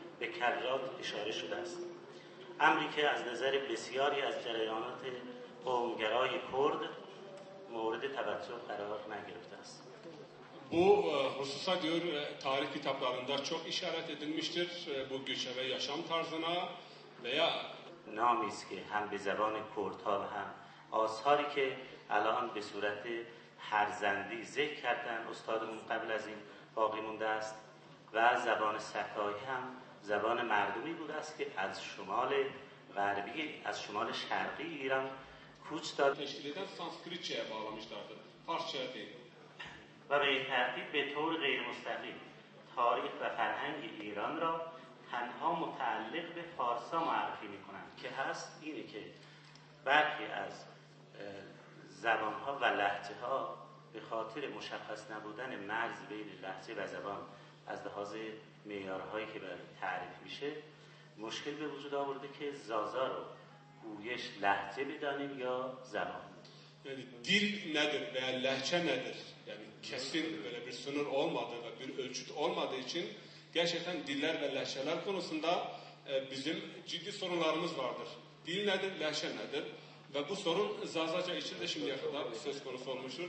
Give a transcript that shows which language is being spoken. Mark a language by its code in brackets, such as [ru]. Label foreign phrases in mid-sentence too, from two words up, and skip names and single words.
[fa] کرات اشاره شده است. امری که از نظر بسیاری از جریانات قومگرای کرد مورد توجه قرار نگرفته است. [tr] Bu hususa diyor tarih kitaplarında çok işaret edilmiştir. Bu göçebe yaşam tarzına veya [fa] نامی است که هم به زبان کردها و هم آثاری که الان به صورت هرزندی ذکر کردن استادمون قبل از این باقی مونده است و زبان سکایی هم زبان مردمی بوده است که از شمال غربی از شمال شرقی ایران کوچ داد [tr] teşkil eden Sanskritçe'ye bağlamışlardır. Farsça'ya değil. [fa] و به این ترتیب به طور غیر مستقیم تاریخ و فرهنگ ایران را تنها متعلق به فارسا معرفی میکنند که هست اینه که برخی از زبانها و لهجه ها به خاطر مشخص نبودن مرز بین لهجه و زبان از لحاظ معیارهایی که برای تعریف میشه مشکل به وجود آورده که زازا رو گویش لهجه بدانیم یا زبان. [tr] Yani dil nedir veya lehçe nedir? Yani kesin böyle bir sınır olmadığı ve bir ölçüt olmadığı için gerçekten diller ve lehçeler konusunda bizim ciddi sorunlarımız vardır. Dil nedir, lehçe nedir? Ve bu sorun Zazaca için de şimdiye kadar söz konusu olmuştur.